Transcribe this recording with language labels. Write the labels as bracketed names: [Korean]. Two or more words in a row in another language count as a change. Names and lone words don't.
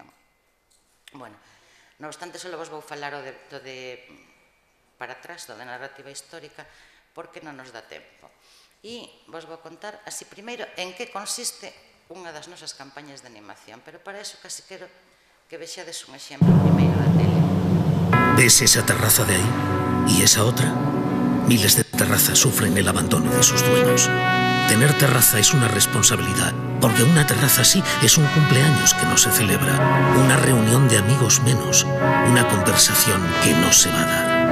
[Galician] Bueno, non obstante, só vos vou falar do de para atrás, do de narrativa histórica, porque non nos dá tempo. E vos vou contar, así, primeiro, en que consiste unha das nosas campañas de animación, pero para eso casi quero que vexades un exemplo primeiro da tele. [Spanish] ¿Ves esa terraza de ahí? ¿Y esa otra? Miles de terrazas sufren el abandono de sus dueños. Tener terraza es una responsabilidad, porque una terraza así es un cumpleaños que no se celebra, una reunión de amigos menos, una conversación que no se va a dar.